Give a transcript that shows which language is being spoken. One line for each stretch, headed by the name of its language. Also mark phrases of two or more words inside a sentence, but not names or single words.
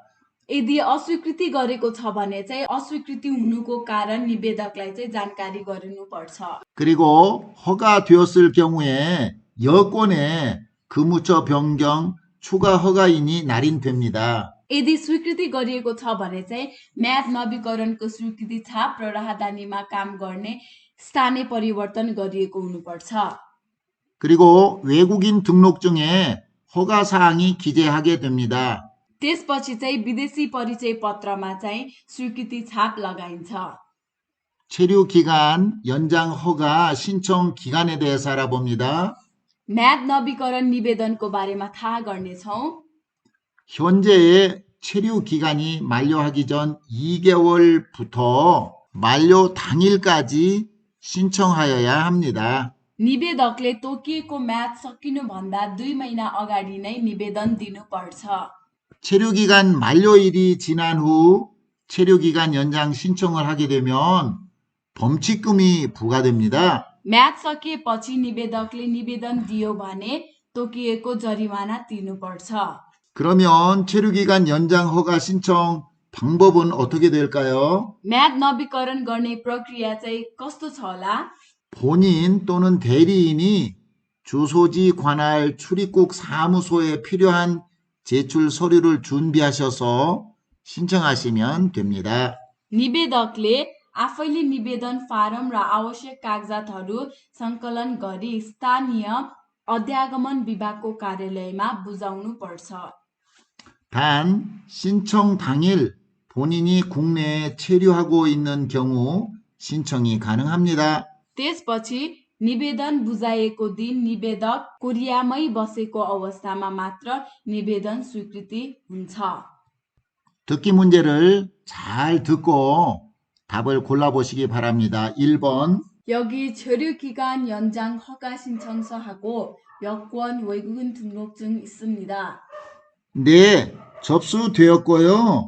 Nepali: यदि अस्वीकृति गरेको छ भने चाहिँ अस्वीकृति हुनुको कारण निवेदकलाई चाहिँ जानकारी गराउनुपर्छ.
Korean: 그리고 허가되었을 경우에 여권에 근무처 변경 추가 허가인이 날인됩니다.
Nepali: यदि स्वीकृति गरिएको छ भने चाहिँ म्याद नवीकरणको स्वीकृति छाप र राहदानीमा काम गर्ने स्थानीय परिवर्तन गरिएको हुनुपर्छ.
Korean: 그리고 외국인 등록증에 허가사항이 기재하게 됩니다.
Nepali: त्यसपछि चाहिँ विदेशी परिचय पत्रमा चाहिँ स्वीकृति छाप लगाइन्छ।
Korean: 체류 기간 연장 허가 신청 기간에 대해서 알아봅니다.
Nepali: म्याद नवीकरण निवेदनको बारेमा थाहा गर्नेछौँ।
Korean: 현재의 체류 기간이 만료하기 전 2개월부터 만료 당일까지 신청하여야 합니다.
Nepali: निवेदकले तोकिएको म्याद सकिनुभन्दा 2 महिना अगाडि नै निवेदन दिनुपर्छ।
Korean: 체류 기간 만료일이 지난 후 체류 기간 연장 신청을 하게 되면 범칙금이 부과됩니다.
Nepali: म्याद सकिएपछि निवेदकले निवेदन दियो भने तोकिएको जरिमाना तिर्नुपर्छ।
Korean: 그러면 체류 기간 연장 허가 신청 방법은 어떻게 될까요?
Nepali: म्याद नवीकरण गर्ने प्रक्रिया चाहिँ कस्तो छ होला?
Korean: 본인 또는 대리인이 주소지 관할 출입국 사무소에 필요한 제출 서류를 준비하셔서 신청하시면 됩니다.
Nepali: निवेदकले आफैले निवेदन फारम र आवश्यक कागजातहरू सङ्कलन गरी स्थानीय अध्यागमन विभागको कार्यालयमा बुझाउनु पर्छ।
Korean: 단 신청 당일 본인이 국내에 체류하고 있는 경우 신청이 가능합니다.
Nepali: त्यसपछि निवेदन बुझाइएको दिन निवेदक कोरियामै बसेको अवस्थामा मात्र निवेदन स्वीकृति हुन्छ।
Korean: 듣기 문제를 잘 듣고 답을 골라보시기 바랍니다. 1번 여기 체류기간 연장 허가 신청서하고 여권 외국인 등록증 있습니다. 네, 접수되었고요.